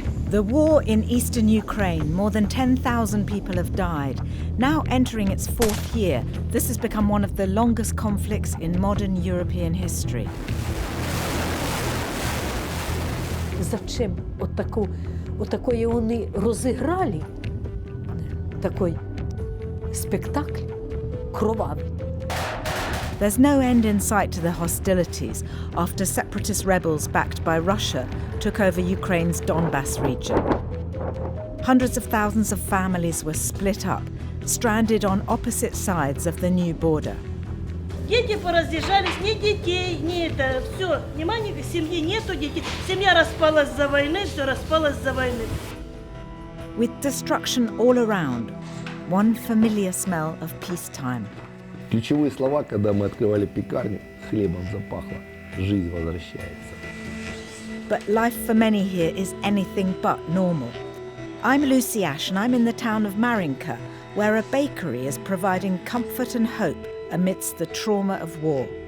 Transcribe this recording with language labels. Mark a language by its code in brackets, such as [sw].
[en] The war in eastern Ukraine, more than 10,000 people have died. Now entering its fourth year, this has become one of the longest conflicts in modern European history. [uk] Зачем отакої вони розіграли такий спектакль кровавий? [en] There's no end in sight to the hostilities after separatist rebels backed by Russia took over Ukraine's Donbas region. Hundreds of thousands of families were split up, stranded on opposite sides of the new border. [ru] Дети поразъезжались, ни детей, ни это, все, внимание, семьи нету, детей. Семья распалась за войны, все распалось за войны. [en] With destruction all around, one familiar smell of peacetime. [ru] Ключевые слова, когда мы открывали пекарню, хлебом запахло, жизнь возвращается. [en] But life for many here is anything but normal. I'm Lucy Ash and I'm in the town of Marinka, where a bakery is providing comfort and hope amidst the trauma of war.